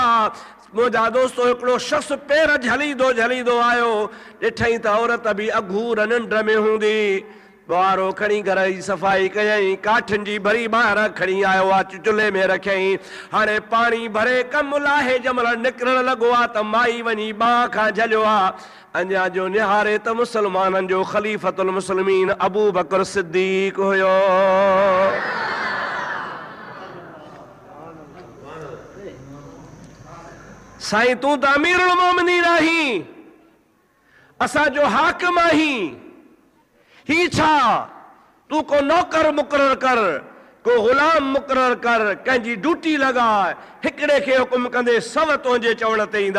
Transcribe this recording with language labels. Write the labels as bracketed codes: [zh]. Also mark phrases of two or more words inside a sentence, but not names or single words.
[sd] मुंहिंजा दोस्तो, हिकिड़ो शख़्स पेर झलींदो आयो, ॾिठईं त औरत बि अघूर निंड में हूंदी। बुआरो खणी घर जी सफ़ाई कयईं, काठियुनि जी भरी ॿाहिरि खणी आयो आहे, चुल्हे में रखियईं। हाणे पाणी भरे कमु लाहे जंहिंमहिल निकिरणु लॻो आहे त माई वञी ॿांह खां झलियो आहे। अञा जो निहारे त मुस्लमाननि जो ख़लीफ़तुल मुस्लिमीन अबू बकर सिद्दीक़ हुयो। साईं, तूं त अमीरुल मोमिनीन आहीं, असांजो हाकिम आहीं, ही छा? तू को नौकर मुक़रर कर, को गुलाम मुक़रर कर, कंहिंजी ड्यूटी लॻाए, हिकिड़े खे हुकुम कंदे सव तुंहिंजे चवण ते ईंदा।